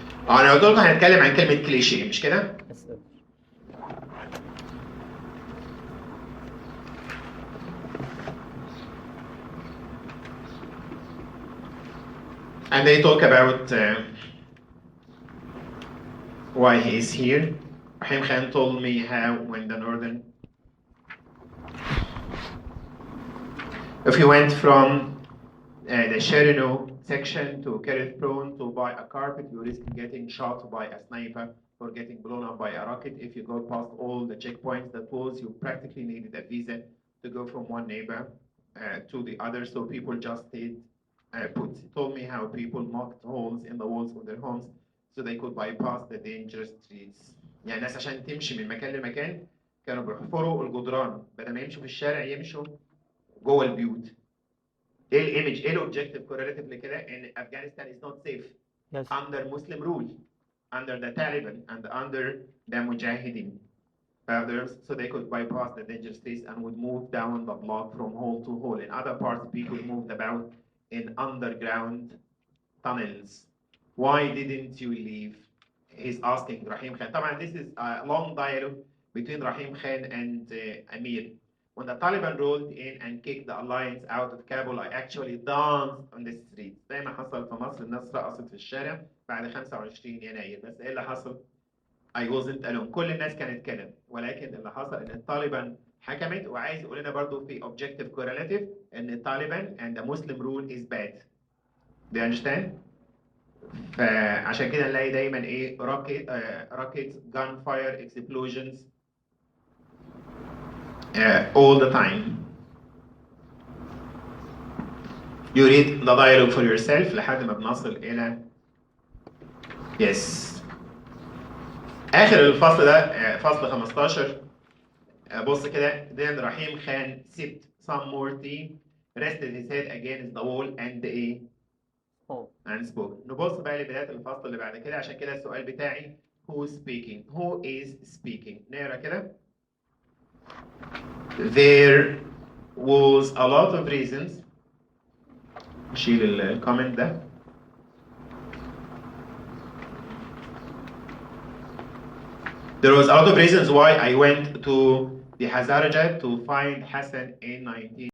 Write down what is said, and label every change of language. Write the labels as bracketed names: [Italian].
[Arabic] انا قلت لكم هنتكلم عن كلمة كليشيه مش كده؟ [English] And they talk about why he is here. Rahim Khan told me how when the northern, if you went from the Cherno section to Kerith Prone to buy a carpet, you risk getting shot by a sniper or getting blown up by a rocket. If you go past all the checkpoints that was, you practically needed a visa to go from one neighbor to the other, so people just stayed put. He told me how people knocked holes in the walls of their homes so they could bypass the dangerous streets. [Arabic] يعني الناس عشان تمشي من مكان لمكان كانوا بيحفروا الجدران بدل ما يمشوا في الشارع يمشوا جوه البيوت. ايه الايمج، ايه الاوبجكتيف كورلاتيف لكده؟ ان افغانستان [English] is not safe Yes. under Muslim rule, under the Taliban and under the Mujahideen. So they could bypass the dangerous states and would move down the block from hole to hole. In other parts, people moved about in underground tunnels. Why didn't you leave? He's asking Rahim Khan. طبعا this is a long dialogue between Rahim Khan and Amir. When the Taliban rolled in and kicked the alliance out of Kabul, I actually danced on the streets. [Arabic] زي ما حصل في مصر، الناس رقصت في الشارع بعد 25 يناير، بس ايه اللي حصل؟ [English] I wasn't alone. [Arabic] كل الناس كانت كده، ولكن اللي حصل ان الطالبان حكمت، وعايز يقول لنا برضو في objective correlative ان الطالبان [English] and the Muslim rule is bad. Do you understand? [Arabic] فعشان كده نلاقي دايما ايه [English] rockets, gunfire, explosions all the time. You read the dialogue for yourself [Arabic] لحد ما بنصل إلى [English] yes. [Arabic] آخر الفصل ده فصل 15. بص كده. [English] Then Rahim Khan sipped some more tea, rested his head against the wall and ايه and spoke. [Arabic] نبص بقى لبداية الفصل اللي بعد كده. عشان كده السؤال بتاعي [English] who speaking, who is speaking. [Arabic] نقرا كده. [English] There was a lot of reasons. [Arabic] نشيل الكومنت ده. [English] There was a lot of reasons why I went to the Hazarajat to find Hassan in 19